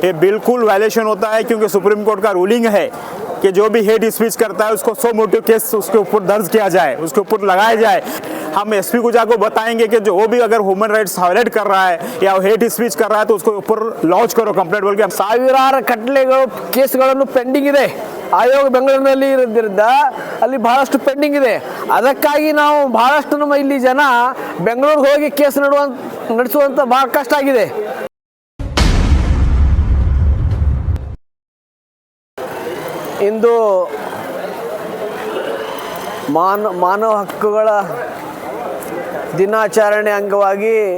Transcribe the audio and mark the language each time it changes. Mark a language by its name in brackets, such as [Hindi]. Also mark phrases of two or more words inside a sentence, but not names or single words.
[Hindi] ये बिल्कुल वायलेशन होता है, क्योंकि सुप्रीम कोर्ट का रूलिंग है कि जो भी [English] hate speech [Hindi] करता है उसको 100 मोटिव केस उसके ऊपर दर्ज किया जाए, उसके ऊपर लगाया जाए। हम एसपी को जाकर बताएंगे कि जो वो भी अगर [English] human rights violate [Hindi] कर रहा है या [English] hate speech [Hindi] कर रहा है तो उसको ऊपर लॉन्च करो कंप्लेंट बोल के। [Kannada] ಸಾವಿರಾರು ಕಟ್ಲೆಗಳು ಕೇಸ್ಗಳನ್ನು ಪೆಂಡಿಂಗ್ ಇದೆ. ಆಯೋಗ ಬೆಂಗಳೂರಿನಲ್ಲಿ ಇರೋದ್ರಿಂದ ಅಲ್ಲಿ ಬಹಳಷ್ಟು ಪೆಂಡಿಂಗ್ ಇದೆ. ಅದಕ್ಕಾಗಿ ನಾವು ಬಹಳಷ್ಟು ನಮ್ಮ ಇಲ್ಲಿ ಜನ ಬೆಂಗಳೂರಿಗೆ ಹೋಗಿ ಕೇಸ್ ನಡೆಸುವಂತ ಬಹಳ ಕಷ್ಟ ಆಗಿದೆ. ಇಂದು ಮಾನವ ಹಕ್ಕುಗಳ ದಿನಾಚರಣೆ ಅಂಗವಾಗಿ